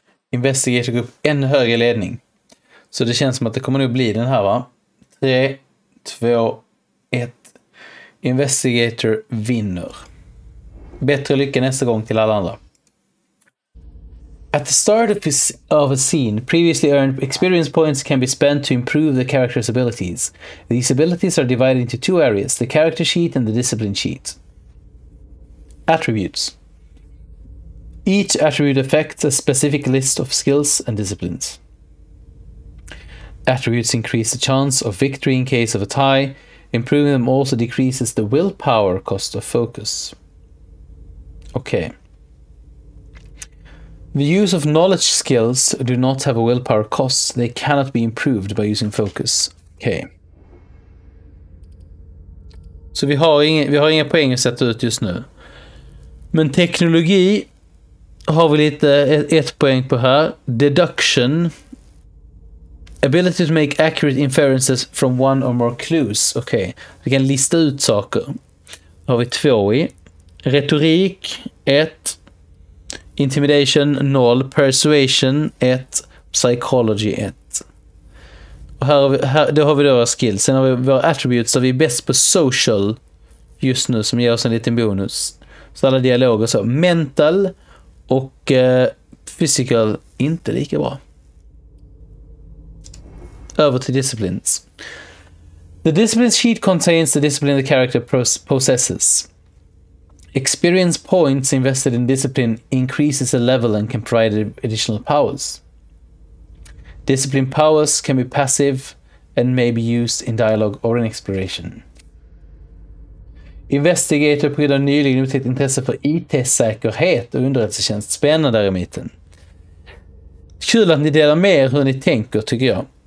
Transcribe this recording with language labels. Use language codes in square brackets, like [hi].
[sv] Investigator går upp ännu högre ledning. Så det känns som att det kommer nog bli den här, va? 3, 2, 1. Investigator vinner. Bättre lycka nästa gång till alla andra. [en] At the start of a scene, previously earned experience points can be spent to improve the character's abilities. These abilities are divided into two areas, the character sheet and the discipline sheet. Attributes. Each attribute affects a specific list of skills and disciplines. Attributes increase the chance of victory in case of a tie. Improving them also decreases the willpower cost of focus. Okay. The use of knowledge skills do not have a willpower cost. They cannot be improved by using focus. Okay. [sv] Så vi har inga poäng att sätta ut just nu. Men teknologi har vi lite ett poäng på här. [en] Deduction. Ability to make accurate inferences from one or more clues. [sv] Okej. Vi kan lista ut saker. Har vi 2 i. Retorik 1. Intimidation 0. Persuasion 1. Psychology 1. Och då har vi våra skills. Sen har vi våra attributes där vi är bäst på social just nu, som ger oss en liten bonus. Så alla dialoger så. Mental och physical inte lika bra. Över till disciplines. [en] The disciplines sheet contains the discipline the character possesses. Experience points invested in discipline increases the level and can provide additional powers. Discipline powers can be passive and may be used in dialogue or in exploration. [sv] Investigator på grund av nyligen upptäckt intresse för IT-säkerhet och underrättelsetjänst. Spännande där i mitten. Kul att ni delar med hur ni tänker, tycker jag.